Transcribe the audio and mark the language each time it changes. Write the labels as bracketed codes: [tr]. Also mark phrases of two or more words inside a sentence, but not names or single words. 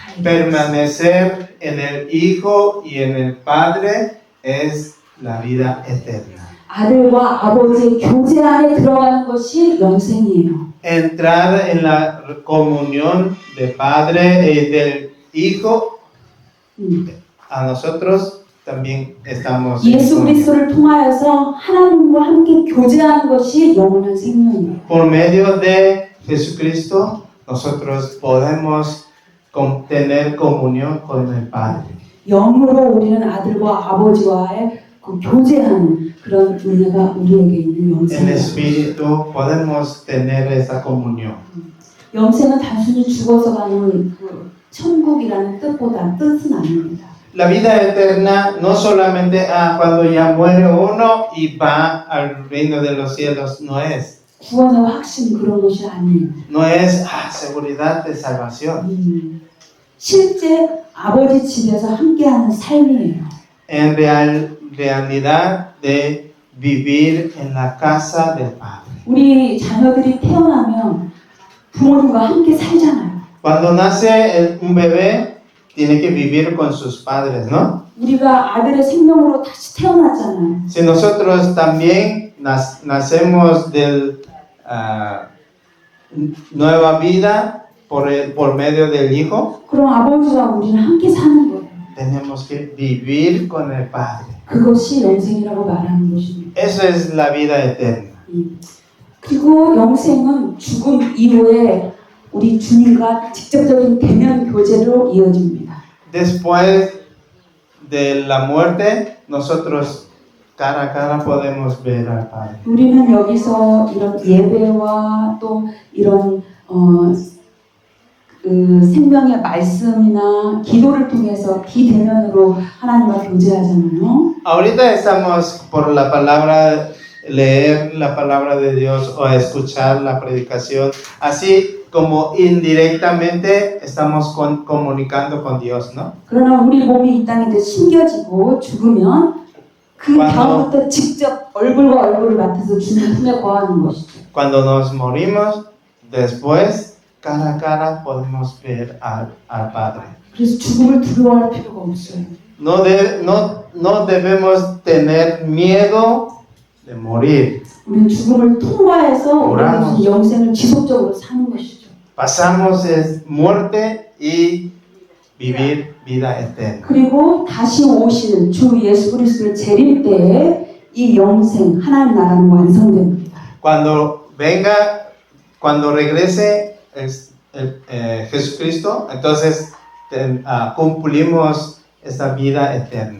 [es] Permanecer en el Hijo y en el Padre es la vida eterna. [ko] 아들과 아버지의 교제 안에 들어가는 것이 영생이에요. [es] Entrar en la comunión del Padre y del Hijo a nosotros también estamos en [ko] 예수 [es] comunión. [ko] 그리스도를 통하여서 하나님과 함께 교제하는 것이 영원한 생명이에요. [es] Por medio de Jesucristo, nosotros podemos tener comunión con el Padre. [ko] 영으로 우리는 아들과 아버지와의 그 교제하는 그런 은혜가 우리에게 있는 [es] En [ko] 영생이에요. [es] espíritu podemos tener esa comunión. [ko] 영생은 단순히 죽어서 가는 그 천국이라는 뜻은 아닙니다. [es] La vida eterna no solamente cuando ya muere uno y va al reino de los cielos, no es. [ko] 구원의 확신 그런 것이 아니에요. [es] No es seguridad de salvación. [ko] 실제 아버지 집에서 함께하는 삶이에요. [es] En realidad de vivir en la casa del Padre. [ko] 우리 자녀들이 태어나면 부모님과 함께 살잖아요. [es] Cuando nace un bebé, tiene que vivir con sus padres, ¿no? [ko] 우리가 아들의 생명으로 다시 태어났잖아요. [es] Si nosotros también nacemos de nueva vida por medio del Hijo, [ko] 그럼 아버지와 우리는 함께 사는 거예요. [es] tenemos que vivir con el Padre. [ko] 그것이 영생이라고 말하는 것입니다. [es] Eso es la vida eterna. [ko] 그리고 영생은 죽음 이후에 우리 주님과 직접적인 대면 교제로 이어집니다. [es] Después de la muerte, nosotros cara a cara podemos ver al Padre. [ko] 우리는 여기서 이런 예배와 또 이런 생명의 말씀이나 기도를 통해서 비대면으로 하나님과 교제하잖아요. [es] Ahorita estamos por la palabra, leer la palabra de Dios o escuchar la predicación, así como indirectamente estamos comunicando con Dios, ¿no? [ko] 그러나 우리 몸이 이 땅에 이제 심겨지고 죽으면 그 다음부터 직접 얼굴과 얼굴을 맡아서 주님 품에 거하는 것이죠. [es] Cuando nos morimos, después cara a cara podemos ver al Padre. [ko] 그래서 죽음을 두려워할 필요가 없어요. [es] No debemos tener miedo de morir. [ko] 우리는 죽음을 통과해서 우리는 영생을 지속적으로 사는 것이죠. [es] Pasamos es muerte y vivir vida eterna. [ko] 그리고 다시 오실 주 예수 그리스도의 재림 때에 이 영생 하나님 나라는 완성됩니다. [es] Cuando regrese Jesucristo, entonces cumplimos esta vida eterna.